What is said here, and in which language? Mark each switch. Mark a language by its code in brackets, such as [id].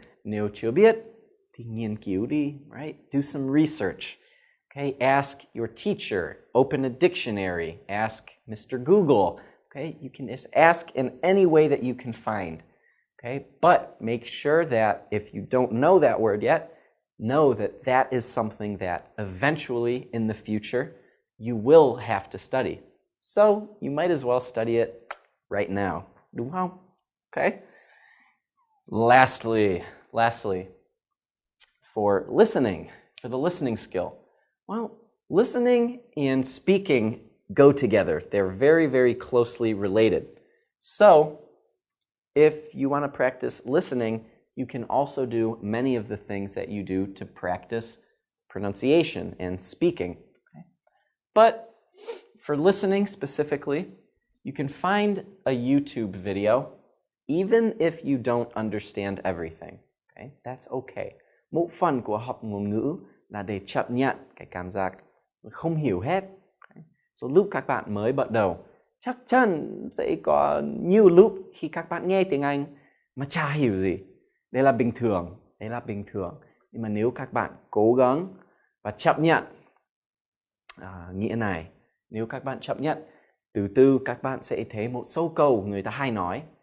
[vi] Nếu chưa biết thì nghiên cứu đi, right? [en] Do some research. Okay, ask your teacher, open a dictionary, ask Mr. Google. Okay, you can just ask in any way that you can find. Okay, but make sure that if you don't know that word yet, know that that is something that eventually in the future you will have to study. So you might as well study it right now. [vi] Đúng không? [en] Okay? Lastly, for listening, for the listening skill. Well, listening and speaking go together. They're very, very closely related. So, if you want to practice listening, you can also do many of the things that you do to practice pronunciation and speaking. Okay? But for listening specifically, you can find a YouTube video even if you don't understand everything. Okay? That's okay. [vi] Một phần của học ngôn ngữ là để chấp nhận cái cảm giác không hiểu hết. So lúc các bạn mới bắt đầu, chắc chắn sẽ có nhiều lúc khi các bạn nghe tiếng Anh mà chả hiểu gì. Đây là bình thường. Nhưng mà nếu các bạn cố gắng và chấp nhận nghĩa này, nếu các bạn chấp nhận, từ từ các bạn sẽ thấy một số câu người ta hay nói.